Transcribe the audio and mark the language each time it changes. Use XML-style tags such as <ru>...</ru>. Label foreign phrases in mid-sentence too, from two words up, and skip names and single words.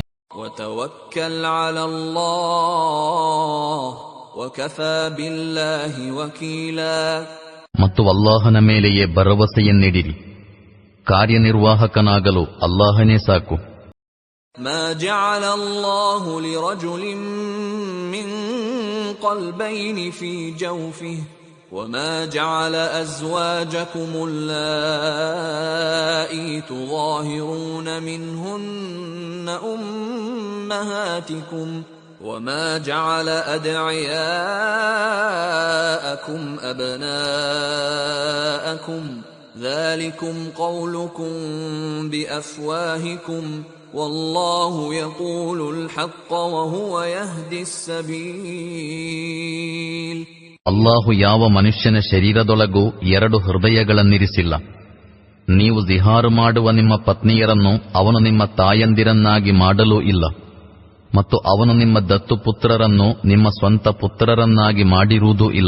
<ar>وتوكل على الله وكفى بالله وكيلا.</ar> <kn>ಮತ್ತು ಅಲ್ಲಾಹನ ಮೇಲೆಯೇ ಭರವಸೆಯನ್ನಿಡಿರಿ, ಕಾರ್ಯನಿರ್ವಾಹಕನಾಗಲು ಅಲ್ಲಾಹನೇ ಸಾಕು.</kn> <ar>ما جعل الله لرجل من قلبين في جوفه وما جعل أزواجكم اللائي تظاهرون منهن أمهاتكم وما جعل أدعياءكم أبناءكم ذلكم قولكم بأفواهكم والله يقول الحق وهو يهدي السبيل.</ar> <kn>ಅಲ್ಲಾಹು ಯಾವ ಮನುಷ್ಯನ ಶರೀರದೊಳಗೂ ಎರಡು ಹೃದಯಗಳನ್ನಿರಿಸಿಲ್ಲ. ನೀವು ಜಿಹಾರು ಮಾಡುವ ನಿಮ್ಮ ಪತ್ನಿಯರನ್ನು ಅವನು ನಿಮ್ಮ ತಾಯಂದಿರನ್ನಾಗಿ ಮಾಡಲೂ ಇಲ್ಲ, ಮತ್ತು ಅವನು ನಿಮ್ಮ ದತ್ತು ಪುತ್ರರನ್ನು ನಿಮ್ಮ ಸ್ವಂತ ಪುತ್ರರನ್ನಾಗಿ ಮಾಡಿರುವುದೂ ಇಲ್ಲ.</kn>